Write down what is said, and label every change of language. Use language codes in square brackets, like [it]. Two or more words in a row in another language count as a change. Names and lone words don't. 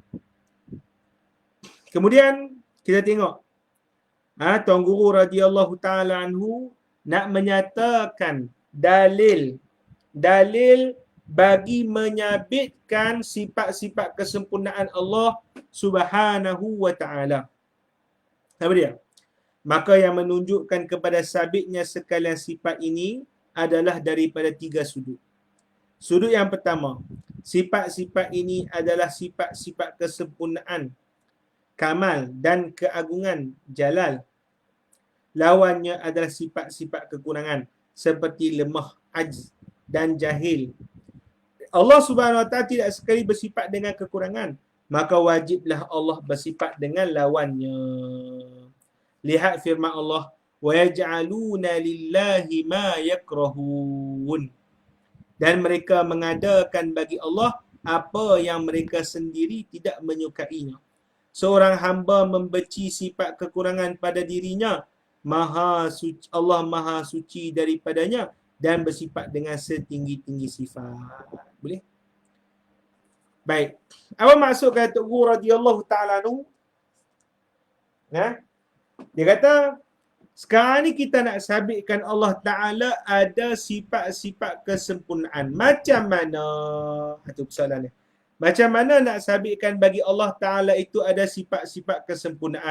[ms] Kemudian kita tengok Tuan Guru [ar] رضي الله تعالى عنه [ms] nak menyatakan dalil bagi menyabitkan sifat-sifat kesempurnaan [ar] الله سبحانه وتعالى. [ms] Apa dia? Maka yang menunjukkan kepada sabitnya sekalian sifat ini adalah daripada 3 sudut. Sudut yang pertama, sifat-sifat ini adalah sifat-sifat kesempurnaan, kamal dan keagungan jalal. Lawannya adalah sifat-sifat kekurangan seperti lemah, ajz dan jahil. [ar] الله سبحانه وتعالى [ms] tidak sekali bersifat dengan kekurangan, maka wajiblah Allah bersifat dengan lawannya. Lihat firman Allah, [ar] ويجعلون لله ما يكرهون. [ms] Dan mereka mengadakan bagi Allah apa yang mereka sendiri tidak menyukainya. Seorang hamba membenci sifat kekurangan pada dirinya, Allah Maha Suci daripadanya dan bersifat dengan setinggi-tinggi sifat. Boleh? Baik. Apa maksud kata Guru [ar] رضي الله تعالى عنه? [ms] Dia kata, sekarang ni kita nak sabitkan Allah Ta'ala ada sifat-sifat kesempurnaan. Macam mana? Itu persoalan ni. Macam mana nak sabitkan bagi Allah Ta'ala itu ada sifat-sifat kesempurnaan?